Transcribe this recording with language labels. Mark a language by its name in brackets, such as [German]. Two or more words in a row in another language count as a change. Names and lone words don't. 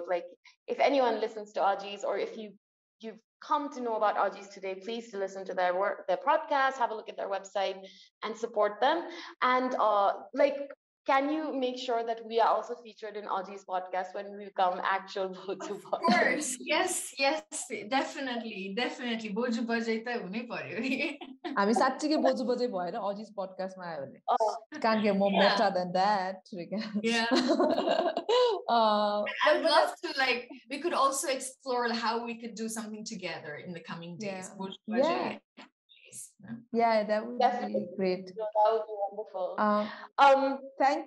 [English] Like, if anyone listens to Aji's, or if you've come to know about Aji's today, please listen to their work, their podcast, have a look at their website, and support them. And can you make sure that we are also featured in Aji's podcast when we become actual Boju? Of course, yes, definitely. [Nepali] बोजुबजै त हुनै पर्यो नि. हामी साच्चै बोजु भएर Aji's podcast मा आयो भने [English] can't get more better than that. Yeah. I'd love to, we could also explore how we could do something together in the coming days. Yeah, that would be great. That would be wonderful. Thank you.